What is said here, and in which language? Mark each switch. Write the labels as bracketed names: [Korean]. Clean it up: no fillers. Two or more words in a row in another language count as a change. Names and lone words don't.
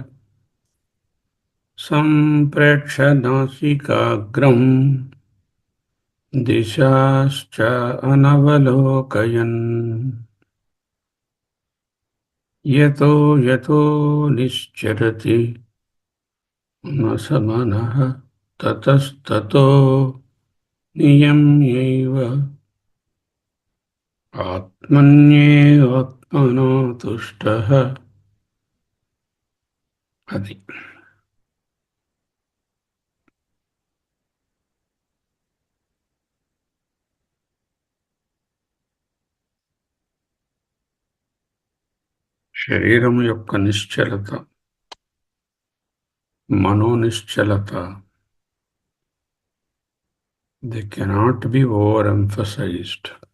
[Sanskrit] సంప్రేక్ష నాసికాగ్రం దిశాశ్చ అనవలోకయన్ యతో యతో నిశ్చరతి మనః తతస్తతో నియమ్యైవ ఆత్మన్యేవాత్మనో తుష్టః. [Telugu] అది శరీరం యొక్క నిశ్చలత, మనోనిశ్చలత, [English] they can't be over emphasized.